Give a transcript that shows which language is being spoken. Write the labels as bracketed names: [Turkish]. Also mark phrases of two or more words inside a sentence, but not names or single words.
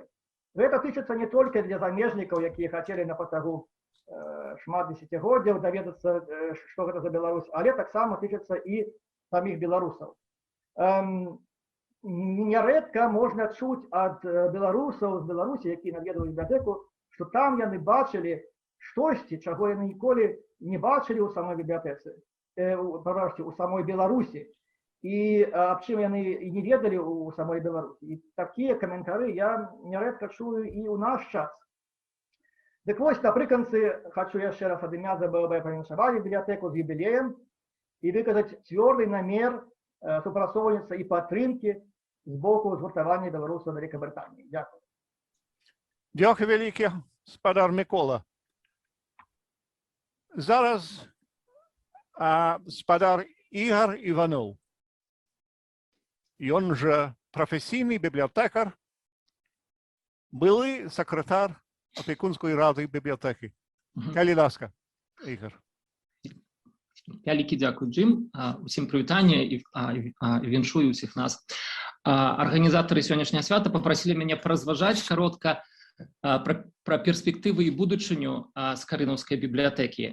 [Russian] Но это тычется не только для замежников, которые хотели [Belarusian] на протягу шмат десятигоддзяў даведацца, [Russian] что это за Беларусь, [Belarusian] але таксама тычется [Russian] и самих белорусов. Нередко можно чуть от белорусов [Belarusian] з Беларусі, які наведваюць бібліятэку, что там яны бачили штосьці, чаго яны ніколі не бачили у самой бібліятэцы, у самой Беларусі. [Russian] И об чем [Belarusian] яны и не ведали у самой Беларуси. [Russian] И такие комментарии я нередко чую и у наш час. [Belarusian] Так вот, напрыканцы хочу яшчэ раз ад імя ЗБВБ павіншаваць бібліятэку з юбілеем и выказаць цвёрды намер супрацоўніцтва и падтрымкі з боку згуртавання беларусаў Великобритании. [Ukrainian] Дякую. Дякую велике, [Belarusian] спадар Микола. Зараз спадар Ігор Іванов. [Russian] И он же профессийный библиотекарь, былый секретарь [Ukrainian] Опікунської ради бібліотеки. [Belarusian] Калі ласка, Ігор. Вялікі дзякуй, Джим. Усім прывітанне і віншую ўсіх нас. арганізатары сённяшняга свята папрасілі мяне паразважаць каротка пра перспектывы і будучыню скарынаўскай бібліятэкі.